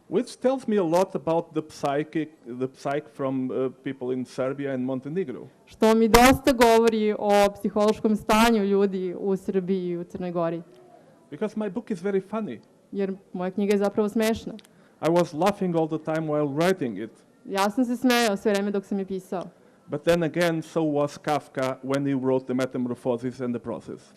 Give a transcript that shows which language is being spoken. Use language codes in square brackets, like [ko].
[en] Which tells me a lot about the psyche from people in Serbia and Montenegro. [sr] Što mi dosta govori o psihološkom stanju ljudi u Srbiji i u Crnoj Gori. [en] Because my book is very funny. [sr] Jer moja knjiga je zapravo smešna. [en] I was laughing all the time while writing it. [sr] Ja sam se smejao sve vreme dok sam je pisao. [en] But then again, so was Kafka when he wrote The Metamorphosis and the Process.